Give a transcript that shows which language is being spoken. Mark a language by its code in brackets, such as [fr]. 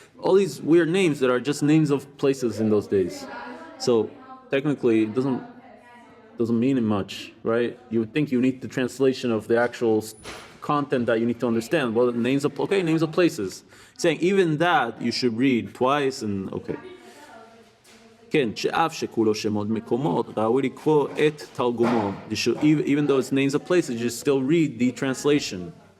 [en] All these weird names that are just names of places in those days. So technically, it doesn't mean much, right? You would think you need the translation of the actual content that you need to understand. Well, names of places. Saying even that you should read twice and okay. [he] כן, שאף שכולו שמות מקומות, ראוי לקרוא את תרגומו. [en] Even though it's names of places, you should still read the translation.